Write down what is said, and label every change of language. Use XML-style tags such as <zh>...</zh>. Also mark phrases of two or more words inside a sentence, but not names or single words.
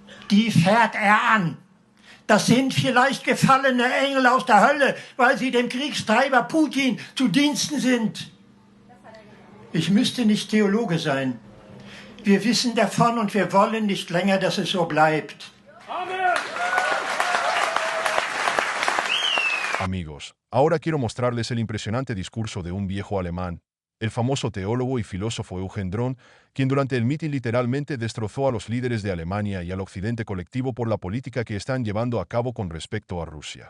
<de>die fährt an. Das sind vielleicht gefallene Engel aus der Hölle, weil sie dem Kriegstreiber Putin zu Diensten sind. Ich müsste nicht Theologe sein. Wir wissen davon und wir wollen nicht länger, dass es so bleibt. Amen.</de> <es>Amigos, ahora quiero mostrarles el impresionante discurso de un viejo alemán, el famoso teólogo y filósofo Eugen Drohn, quien durante el mitin literalmente destrozó a los líderes de Alemania y al occidente colectivo por la política que están llevando a cabo con respecto a Rusia.</es>